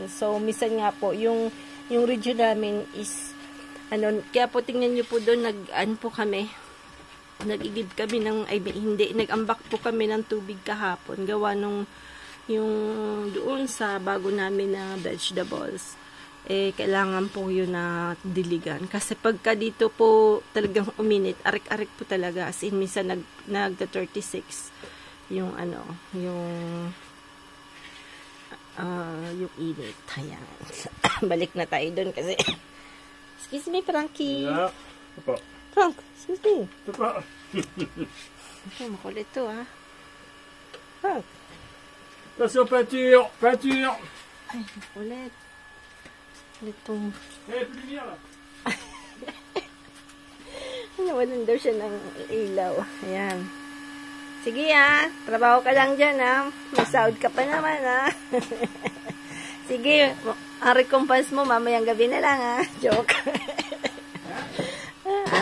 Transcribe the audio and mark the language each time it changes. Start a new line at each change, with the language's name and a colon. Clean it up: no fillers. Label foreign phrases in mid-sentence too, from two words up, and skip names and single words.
Filipino: So, minsan nga po, yung region namin is, kaya po tingnan nyo po doon, nag-igib kami nag-ambak po kami ng tubig kahapon. Gawa nung, yung doon sa bago namin na vegetables. Kailangan po yun na diligan. Kasi pagka dito po talagang uminit, arik-arik po talaga. As in, minsan nagda-36 yung yung init. Ayan. Balik na tayo doon kasi
English: excuse me,
Filipino: Frankie.
English: Yeah. Frank, excuse me.
Filipino: Papa. Makulit to, Frank.
French: Attention, peinture.
Filipino: Ay, makulit. Itong
French: Plus lumière là.
Filipino: nawalan daw siya ng ilaw. Ayan. Sige trabaho ka lang dyan Masahod ka pa naman Sige, ang recompense mo mamayang gabi na lang Joke.